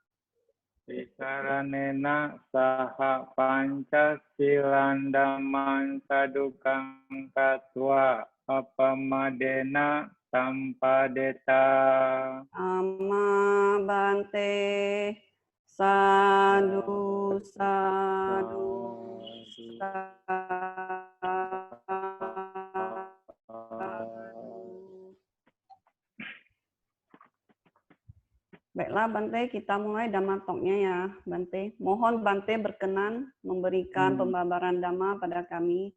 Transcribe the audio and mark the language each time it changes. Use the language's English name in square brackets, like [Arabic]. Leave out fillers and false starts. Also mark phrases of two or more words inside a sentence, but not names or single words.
[Pali] Tisaranena saha pancasilan dhaman sadukang katwa apamadena sampadeta. Amma bante sadu sadu [Indonesian] Baiklah Bante, kita mulai [English] Dhamma Talk- [Indonesian] nya ya Bante. Mohon Bante berkenan memberikan pembabaran Dhamma pada kami.